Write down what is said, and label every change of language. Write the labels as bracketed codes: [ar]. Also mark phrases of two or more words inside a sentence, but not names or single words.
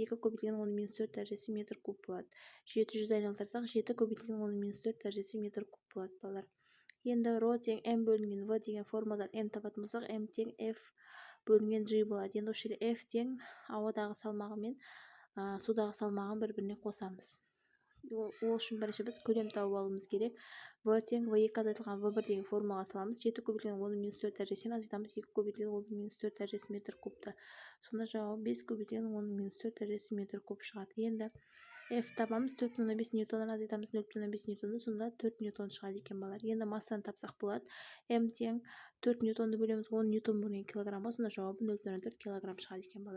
[kk] 2 көбейтілген 10-4 дәрежесі метр куб болады. 700 айналдырсақ 7 көбейтілген 10-4 дәрежесі метр куб болады балалар. Енді Ро тең М бөлінген В деген формуладан М табатын болсақ, М тең F бөлінген G болады. Енді осы жерде F тең ауадағы салмағы мен судағы салмағын бір-біріне қосамыз. Ол үшін бірінші біз көлем тауып алуымыз керек. В тең В2 азайтылған В1 деген формулаға саламыз. 7 көбейтілген 10-4 дәрежесін азайтамыз. 2 көбейтілген 10-4 дәрежесі метр кубты. Сонда жауап 5 көбейтілген 10-4 дәрежесі метр куб шығады. Енді F табамыз. 4,5 ньютоннан азайтамыз 0,5 ньютонды, сонда 4 ньютон шығады екен балалар. Енді массаны тапсақ болады. М тең 4 ньютонды бөлеміз 10 ньютон бөлінген килограммға, сонда жауабы 0,4 килограмм шығады екен балалар.